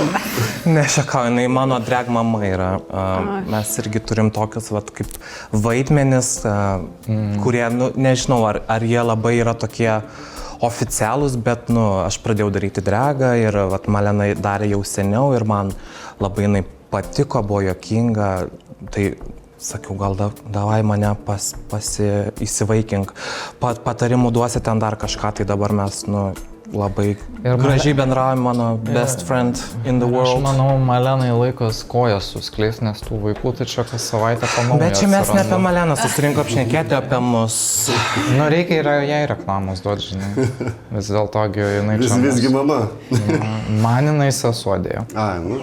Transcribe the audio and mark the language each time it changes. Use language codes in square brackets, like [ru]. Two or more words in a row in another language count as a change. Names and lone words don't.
[lt] Nešakau, jinai mano drag mama yra. Mes irgi turim tokius kaip vaidmenis, kurie, nežinau, ar jie labai yra tokie oficialūs, bet, aš pradėjau daryti dragą ir, Malena darė jau seniau ir man labai jinai patiko, buvo juokinga, tai sakiau, gal davai mane įsivaikink, patarimų duosi ten dar kažką, tai dabar mes, labai Ir gražiai bendrauja mano [en] best friend in the [lt] Aš [en] world. [lt] manau, Malenai laikas kojas suskleis, nes tų vaikų tai čia kas savaitę panauja. Bet čia mes ne apie Maleną susirinkom apšnekėti, apie mus. Nu, reikia ir jai reklamos duoti, žinai. Vis dėlto, jinai čia... Visgi mama. Man jinai sesuo dėjo. Ai, nu.